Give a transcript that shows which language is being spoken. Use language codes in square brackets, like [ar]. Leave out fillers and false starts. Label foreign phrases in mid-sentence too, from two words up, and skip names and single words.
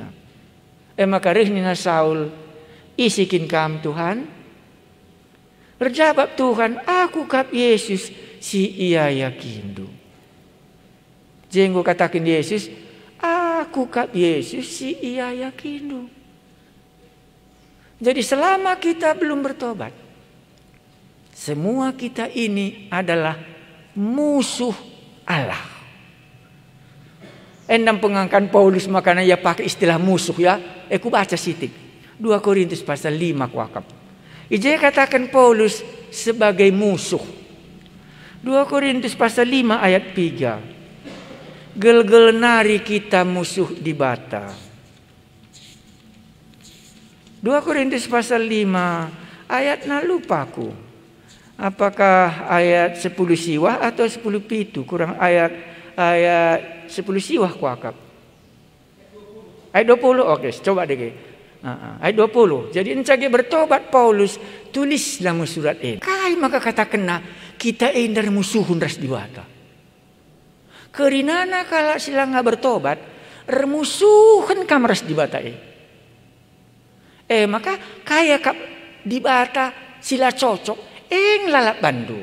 [btx] Maka rehnina Saul isikin kam Tuhan. Berjawab Tuhan, aku kap Yesus si iya yakindu. Jenggo katakan Yesus, aku kap Yesus si iya yakindu. [id] Jadi selama kita belum bertobat, semua kita ini adalah musuh Allah. [btx] Endam pengangkan [id] Paulus makanya ya pakai istilah musuh ya. [btx] Aku baca sitik. 2 Korintus pasal 5 kuakap. Ije katakan Paulus sebagai musuh. [id] 2 Korintus pasal 5 ayat 3. [btx] Gel-gel nari kita musuh di bata. 2 Korintus pasal 5 ayat na lupaku. [id] Apakah ayat 10 siwah atau 10 pitu? [btx] Kurang ayat 10 siwah kuakap. [id] Ayat 20. Oke, coba deh. Ayat 20. Jadi encage bertobat Paulus tulislah surat ini. [btx] Kai maka kata kena kita endar musuhun ras diwata. Kerinana kala silang bertobat remusuhan kam ras diwata maka kaya kap di bata sila cocok lalap bandu.